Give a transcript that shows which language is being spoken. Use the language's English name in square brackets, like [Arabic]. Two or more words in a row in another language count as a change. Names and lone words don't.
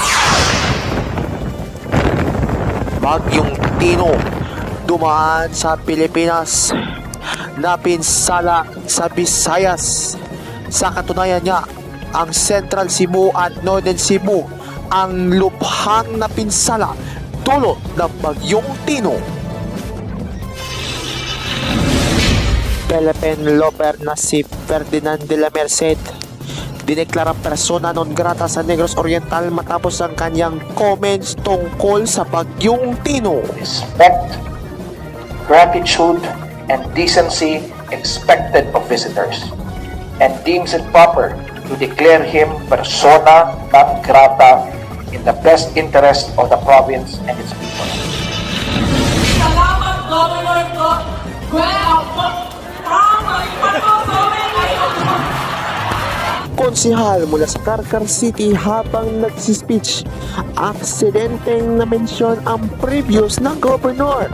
[Filipino] Bagyong Tino dumaan sa Pilipinas, napinsala sa Visayas. Sa katunayan niya, ang Central Cebu at Northern Cebu ang lubhang napinsala dulot ng Bagyong Tino. Philippine loper na si Ferdinand de la Merced dineklara [Latin] persona non grata [Filipino] sa Negros Oriental matapos ang kanyang comments tungkol sa Bagyong Tino. [English] Respect, gratitude, and decency expected of visitors, and deems it proper to declare him [Latin] persona non grata [English] in the best interest of the province and its people. [Filipino] Salamat, Governor ko. Konsihal mula sa Carcar City habang nagsispeech, aksidenteng na-mention ang previous na gobernador.